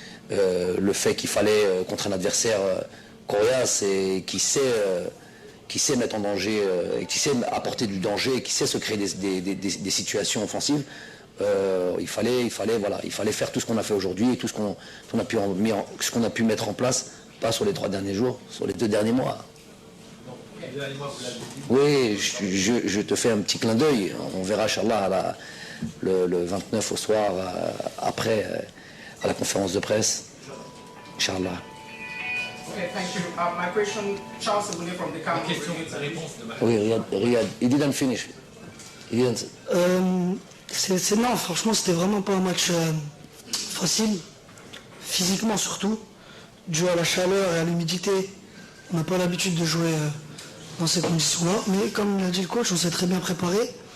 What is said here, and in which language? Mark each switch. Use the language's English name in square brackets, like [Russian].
[French] le fait qu'il fallait contre un adversaire coriace et qui sait mettre en danger, qui sait apporter du danger, qui sait se créer des situations offensives, il fallait faire tout ce qu'on a fait aujourd'hui et tout ce qu'on a pu mettre en place, pas sur les 3 derniers jours, sur les 2 derniers mois. Oui, je te fais un petit clin d'œil. On verra, Inch'Allah, le 29 au soir, après, à la conférence de presse. Inch'Allah. [English] Okay, thank you. My question, Charles Abouné from the Cameroon. Oui, Riyad, he didn't finish. He didn't. [French] Non, franchement, c'était vraiment pas un match facile, physiquement surtout, dû à la chaleur et à l'humidité. On n'a pas l'habitude de jouer dans ces conditions-là, mais comme l'a dit le coach, on s'est très bien préparé.